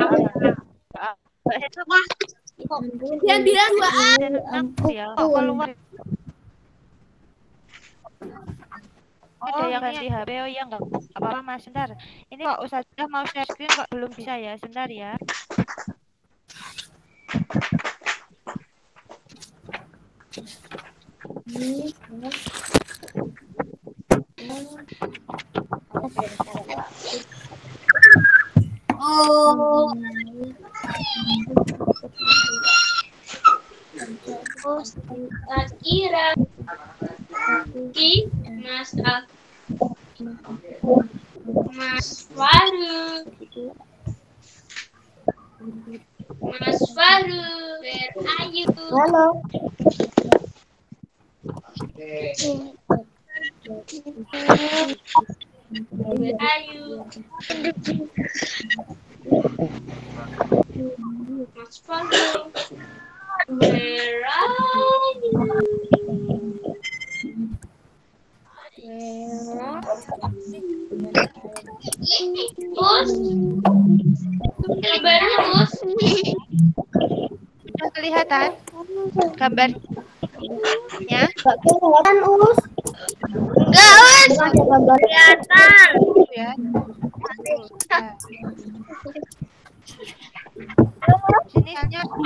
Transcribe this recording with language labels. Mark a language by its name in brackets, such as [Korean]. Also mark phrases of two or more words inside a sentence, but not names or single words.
[Indonesian] Dia bilang 2A. ya? Kok keluar? Ada yang ganti HP, oh iya enggak apa-apa Mas, sebentar. Ini kok Ustazah mau share screen kok belum bisa ya, sebentar ya. Oh. Mas Ira. Mas A. Mas Faru. Mas Faru. [English] Where are you? [Indonesian] Halo. [English] Where are you? [Indonesian] Mas Faru. [English] Where are you? [Indonesian] Us, gambarnya Us. Sudah kelihatan gambarnya? Kelihatan Us. Enggak Us. Kelihatan. Ya. Sini hanya